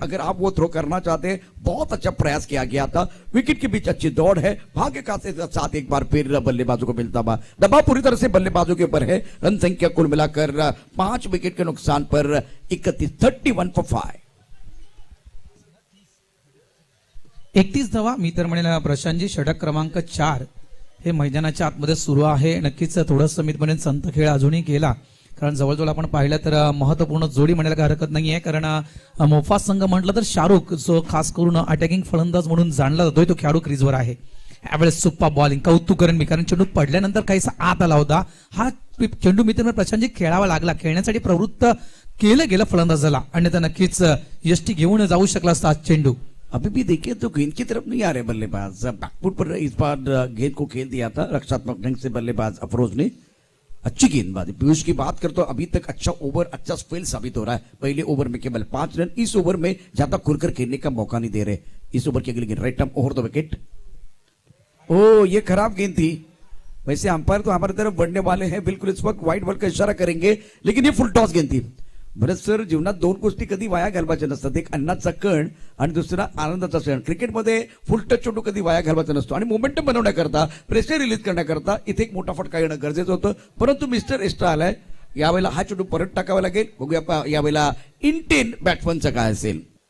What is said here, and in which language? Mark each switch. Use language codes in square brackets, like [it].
[hi] अगर आप वो थ्रो करना चाहते हैं, बहुत अच्छा प्रयास किया गया था। विकेट के बीच अच्छी दौड़ है, भाग्य का साथ एक बार फिर बल्लेबाजों को मिलता हुआ। दबाव पूरी तरह से बल्लेबाजों के ऊपर है। रन संख्या कुल मिलाकर 5 विकेट के नुकसान पर 31 for 5। [mr] 31 धावा. मी तर म्हणेल प्रशांतजी षटक क्रमांक 4 हे मैदानाच्या आतमध्ये सुरू आहे. नक्कीच थोडंसं मी म्हणेन संत खेळ अजूनही केला, कारण जवळजवळ आपण पाहिलं तर महत्वपूर्ण जोडी म्हणायला काही हरकत नाहीये. कारण मोफा संघ म्हटलं तर शाहरुख जो खास करून अटॅकिंग फलंदाज म्हणून जाणला जातोय तो खेळाडू क्रीजवर आहे. यावेळेस सुप्पा बॉलिंग कौतुक करेन मी, कारण चेंडू पडल्यानंतर काहीसा आत आला होता. हा चेंडू मित्र प्रशांतजी खेळावा लागला, खेळण्यासाठी प्रवृत्त केलं गेलं फलंदाजाला, आणि तर नक्कीच यष्टी घेऊन जाऊ शकला असता चेंडू. [hi] अभी भी देखिए तो गेंद की तरफ नहीं आ रहे बल्लेबाज, बैकफुट पर इस बार गेंद को खेल दिया था रक्षात्मक ढंग से बल्लेबाज अफरोज ने. अच्छी गेंदबाजी. पीयूष की बात करते अभी तक अच्छा ओवर, अच्छा स्पेल साबित हो रहा है. पहले ओवर में केवल 5 रन, इस ओवर में ज्यादा खुलकर खेलने का मौका नहीं दे रहे. इस ओवर की अगली गेंद right arm over the wicket. ओ ये खराब गेंद थी. वैसे अंपायर तो हमारी तरफ बढ़ने वाले हैं, बिल्कुल इस वक्त व्हाइट बॉल का इशारा करेंगे, लेकिन ये फुल टॉस गेंद थी. [mr] भरत सर, जीवनात 2 गोष्टी कधी वाया घालवायच्या नसतात. एक अन्नाचा कण आणि दुसरा आनंदाचा क्षण. क्रिकेटमध्ये फुल टच चेंडू कधी वाया घालवायचा नसतो, आणि मोमेंटम बनवण्याकरता, प्रेशर रिलीज करण्याकरता इथे एक मोठा फटका येणं गरजेचं होतं. परंतु मिस्टर एक्स्ट्रा आलाय. यावेळेला हा चेंडू परत टाकावा लागेल. बघूया यावेळेला इंटेन बॅट्समनचं काय असेल.